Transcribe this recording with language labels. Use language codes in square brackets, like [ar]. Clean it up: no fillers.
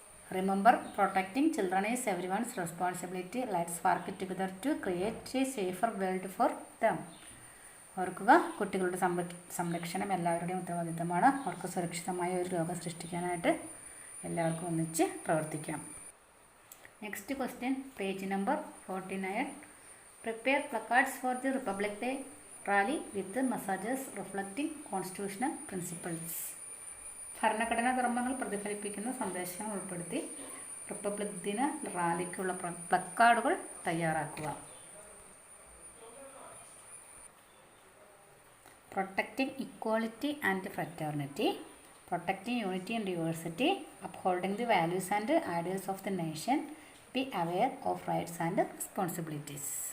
[en] Remember, protecting children is everyone's responsibility. Let's work together to create a safer world for them. [ml] ഓർക്കുക, കുട്ടികളുടെ സംരക്ഷണം എല്ലാവരുടെയും ഉത്തരവാദിത്തമാണ്. അവർക്ക് സുരക്ഷിതമായ ഒരു ലോകം സൃഷ്ടിക്കാനായിട്ട് എല്ലാവർക്കും ഒന്നിച്ച് പ്രവർത്തിക്കാം. [en] Next question, page number 49. Prepare placards for the Republic Day rally with messages reflecting constitutional principles. [ml] ഭരണഘടനാ ധർമ്മങ്ങൾ പ്രതിഫലിപ്പിക്കുന്ന സന്ദേശങ്ങൾ ഉൾപ്പെടുത്തി റിപ്പബ്ലിക് ദിന റാലിക്കുള്ള പ്ലക്കാർഡുകൾ തയ്യാറാക്കുക. [en] Protecting equality and fraternity, protecting unity and diversity, upholding the values and ideals of the nation, be aware of rights and responsibilities.